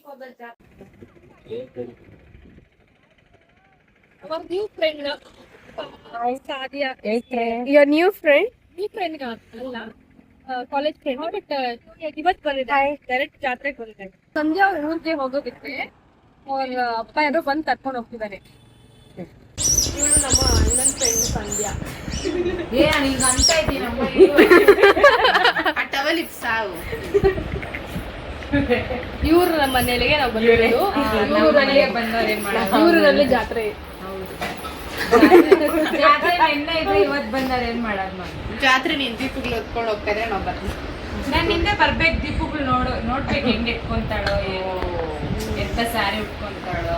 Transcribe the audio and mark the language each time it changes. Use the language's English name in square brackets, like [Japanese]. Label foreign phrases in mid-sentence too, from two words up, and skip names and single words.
[English] Our new friend, Sadia. Your new friend? New friend [Kannada] ಅಲ್ಲ [English] college friend but [Kannada] ಇವತ್ತು ಬಂದಿದ್ದಾರೆ ಡೈರೆಕ್ಟ್ ಜಾತ್ರೆಗೆ ಬಂದಿದ್ದಾರೆ. ಸಂಧ್ಯಾ ಅವ್ರ ಊರಿಗೆ ಹೋಗೋದಕ್ಕೆ ಅವ್ರ ಅಪ್ಪ ಯಾರೋ ಬಂದು ಕರ್ಕೊಂಡು ಹೋಗ್ತಿದ್ದಾರೆ. ಇವಳು ನಮ್ಮ ಅಣ್ಣನ ಫ್ರೆಂಡ್ ಸಂಧ್ಯಾ. [Telugu] ఏ నీకు అంత అయితేనమ్మా అటవలి సావు. [Kannada] ಇವ್ರು ನಮ್ಮ ಮನೆಗೆ ನಾವು ಬಂದಿರೋದು. ಊರಲ್ಲಿ ಬಂದವ್ರು ಏನ್ ಮಾಡೋದು ಊರಲ್ಲಿ ಜಾತ್ರೆ. ಜಾತ್ರೆ ನಿನ್ನೆ ಇದ್ರೆ ಇವತ್ತು ಬಂದವ್ರು ಏನ್ ಮಾಡೋದು ನಾವು. ಜಾತ್ರೆ ನೀನ್ ದೀಪಗಳು ಹೊತ್ಕೊಂಡು ಹೋಗ್ತಾರೆ ನಾವು ಬರ್ತೀವಿ. ನಾನು ಹಿಂದೆ ಬರ್ಬೇಕು ದೀಪಗಳು ನೋಡ್ಬೇಕು ಹೆಂಗ್ ಎತ್ಕೊಂತಾಳೋ ಏನೋ ಎಂತ ಸ್ಯಾರಿ ಉಟ್ಕೊಂತಾಳೋ.